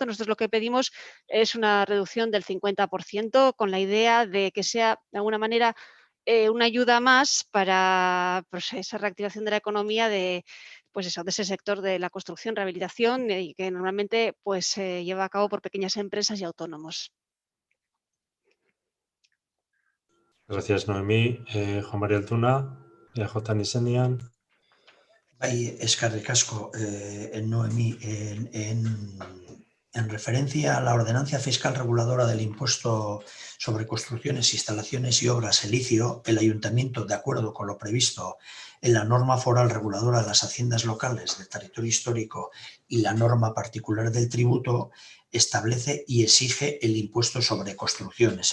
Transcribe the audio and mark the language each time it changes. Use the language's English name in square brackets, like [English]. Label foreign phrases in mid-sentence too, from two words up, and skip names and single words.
[Spanish] Nosotros lo que pedimos es una reducción del 50% con la idea de que sea de alguna manera una ayuda más para pues, esa reactivación de la economía de ese sector de la construcción, rehabilitación y que normalmente pues, se lleva a cabo por pequeñas empresas y autónomos. Gracias, Noemí. [Basque] Juan María Altuna, EJ izenean. Bai, eskerrik asko, [Spanish] Noemí, en referencia a la ordenanza fiscal reguladora del impuesto sobre construcciones, instalaciones y obras, el ICIO, el Ayuntamiento, de acuerdo con lo previsto en la norma foral reguladora de las haciendas locales del territorio histórico y la norma particular del tributo, establece y exige el impuesto sobre construcciones.